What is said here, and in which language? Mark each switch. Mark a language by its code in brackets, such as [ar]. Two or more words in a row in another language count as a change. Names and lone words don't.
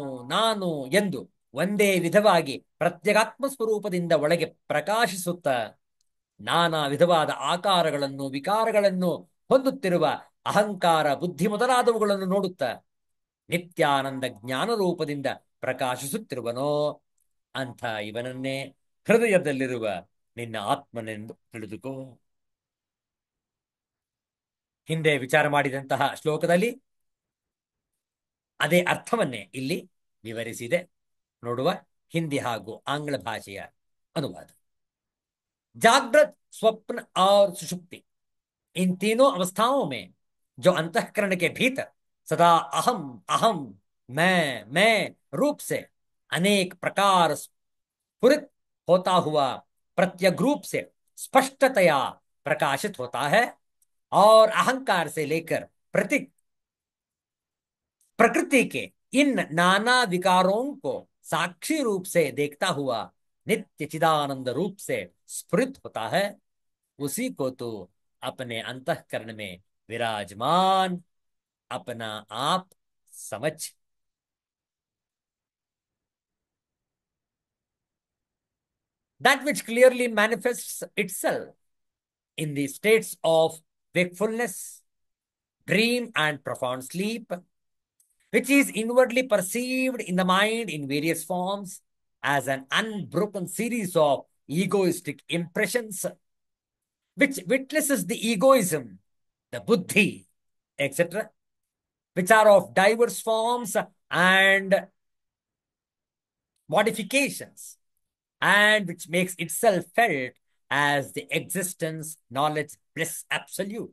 [kn] ನಾನು ಎಂದು ಒಂದೇ ವಿಧವಾಗಿ ಪ್ರತ್ಯಗಾತ್ಮ ಸ್ವರೂಪದಿಂದ ಒಳಗೆ ಪ್ರಕಾಶಿಸುತ್ತ ನಾನಾ ವಿಧವಾದ ಆಕಾರಗಳನ್ನು ವಿಕಾರಗಳನ್ನು ಹೊಂದುತ್ತಿರುವ ಅಹಂಕಾರ ಬುದ್ಧಿ ಮೊದಲಾದವುಗಳನ್ನು ನೋಡುತ್ತಾ ನಿತ್ಯಾನಂದ ಜ್ಞಾನ ರೂಪದಿಂದ ಪ್ರಕಾಶಿಸುತ್ತಿರುವನೋ ಅಂಥ ಇವನನ್ನೇ ಹೃದಯದಲ್ಲಿರುವ ನಿನ್ನ ಆತ್ಮನೆಂದು ತಿಳಿದುಕೋ. ಹಿಂದೆ ವಿಚಾರ ಮಾಡಿದಂತಹ ಶ್ಲೋಕದಲ್ಲಿ ಅದೇ ಅರ್ಥವನ್ನೇ ಇಲ್ಲಿ ವಿವರಿಸಿದೆ. ನೋಡುವ ಹಿಂದಿ ಹಾಗೂ ಆಂಗ್ಲ ಭಾಷೆಯ ಅನುವಾದ. [hi] जागृत स्वप्न और सुषुप्ति, इन तीनों अवस्थाओं में जो अंतःकरण के भीतर सदा अहम अहम मैं रूप से अनेक प्रकार स्फुरित होता हुआ प्रत्येक रूप से स्पष्टतया प्रकाशित होता है और अहंकार से लेकर प्रकृति के इन नाना विकारों को साक्षी रूप से देखता हुआ नित्य चिदानंद रूप से स्फुरित होता है, उसी को तो अपने अंतःकरण में विराजमान अपना आप समझ. [en] That which clearly manifests itself in the states of wakefulness, dream and profound sleep, which is inwardly perceived in the mind in various forms as an unbroken series of egoistic impressions, which witnesses the egoism, the buddhi, etc., which are of diverse forms and modifications, and which makes itself felt as the existence, knowledge, bliss absolute.